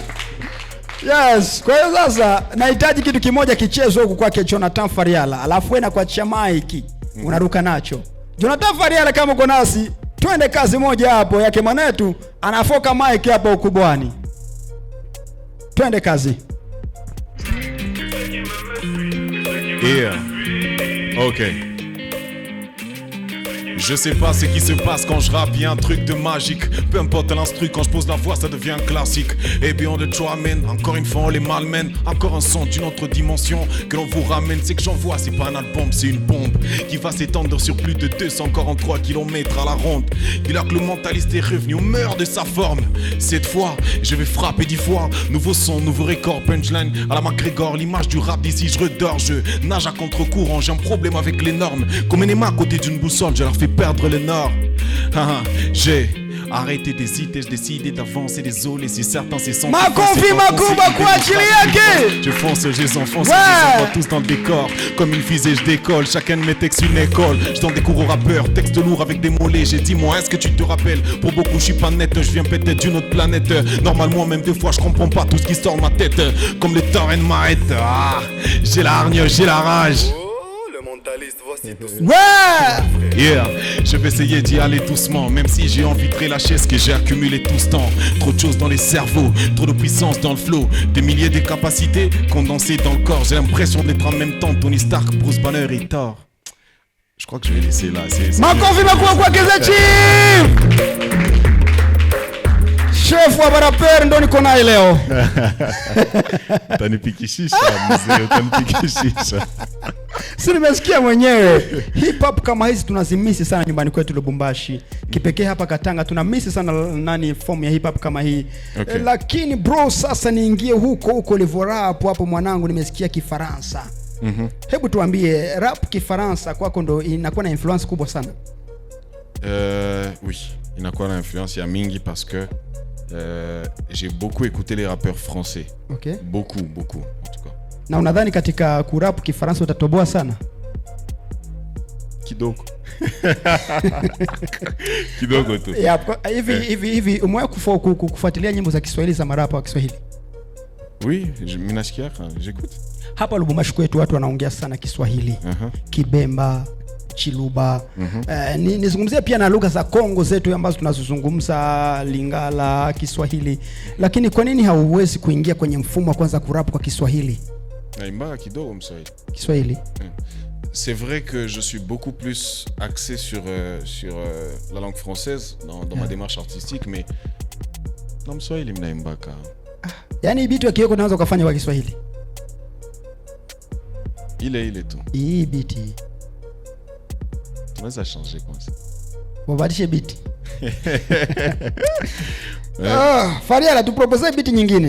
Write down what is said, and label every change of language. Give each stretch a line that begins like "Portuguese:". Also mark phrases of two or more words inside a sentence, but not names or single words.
Swahili: Yes, kwa hiyo sasa nahitaji kitu kimoja kichezo huku kwake Jonathan Fariala. Alafu wewe na kuachia mic unaruka nacho. Jonathan Fariala, kama uko nasi, twende kazi moja hapo yake mwanetu anafoka mic hapo ukubwani. Twende kazi. Yeah. Okay.
French: Je sais pas ce qui se passe quand je rappe, y'a un truc de magique. Peu importe l'instru, quand je pose la voix, ça devient classique. Et bien on le amène, encore une fois on les malmène. Encore un son d'une autre dimension que l'on vous ramène. C'est que j'envoie, c'est pas un album, c'est une bombe qui va s'étendre sur plus de 243 km à la ronde. Dis-leur que le mentaliste est revenu au meurt de sa forme. Cette fois, je vais frapper 10 fois. Nouveau son, nouveau record, punchline à la McGregor. L'image du rap d'ici, je redors, je nage à contre-courant. J'ai un problème avec les normes. Comme un aimant à côté d'une boussole, je leur fais perdre le nord. J'ai arrêté d'hésiter, j'ai décidé d'avancer. Désolé si certains se sont
Swahili: Makofi makuba kwa ajili yake.
French: Je fonce, je les enfonce, je les envoie tous dans le décor. Comme une fusée je décolle, chacun de mes textes une école. Je donne des cours aux rappeurs, texte lourd avec des mots légers. Dis-moi, est-ce que tu te rappelles? Pour beaucoup je suis pas net, je viens peut-être d'une autre planète. Normalement même des fois je comprends pas tout ce qui sort de ma tête. Comme le torrent m'arrête. J'ai la hargne, j'ai la rage. Ouais. Yeah, je vais essayer d'y aller doucement, même si j'ai envie de relâcher ce que j'ai accumulé tout ce temps. Trop de choses dans les cerveaux, trop de puissance dans le flow, des milliers de capacités condensées dans le corps. J'ai l'impression d'être en même temps Tony Stark, Bruce Banner et Thor. Je crois que je vais laisser là.
Swahili: Makofi makubwa kwa The Chief. Chef wa baraperi ndo niko naye leo. Utanipikishisha mzee, utanipikishisha. Si nimesikia mwenyewe. Hip hop kama hizi tunazimisi sana nyumbani kwetu Lubumbashi. Kipekee hapa Katanga tunamisi sana form ya hip hop kama hii. Okay. Lakini bro, sasa niingie huko livorap hapo mwanangu, nimesikia Kifaransa. Hebu tuambie, rap Kifaransa kwako ndo inakuwa na influence kubwa sana?
French: Oui,
Swahili: inakuwa na influence ya mingi
French: parce que j'ai beaucoup écouté les rappeurs français. Okay. Beaucoup en tout cas.
Swahili: Na unadhani katika kurap Kifaransa utatoboa sana? Kidogo. Kidogo tu. Hivi umewahi kufuatilia nyimbo za Kiswahili za marapa wa Kiswahili?
French: Oui, j'écoute.
Swahili: Hapa Lubumbashi kwetu watu wanaongea sana Kiswahili. Kibemba, Chiluba. Nizungumzie pia na lugha za Kongo zetu ambazo tunazozungumza, Lingala, Kiswahili. Lakini kwa nini hauwezi kuingia kwenye mfumo wa kwanza kurap kwa Kiswahili? Naimba kidogo Mswahili. Kiswahili.
French: C'est vrai que je suis beaucoup plus axé sur la langue française dans ma démarche artistique, mais dans
Swahili: Mswahili mnaimba ka. Yaani beat yako unaweza kufanya kwa Kiswahili. Ile tu. Hii beat. Tunaweza changer kwanza. Wabadilishe beat. Fariala tupropose beat nyingine.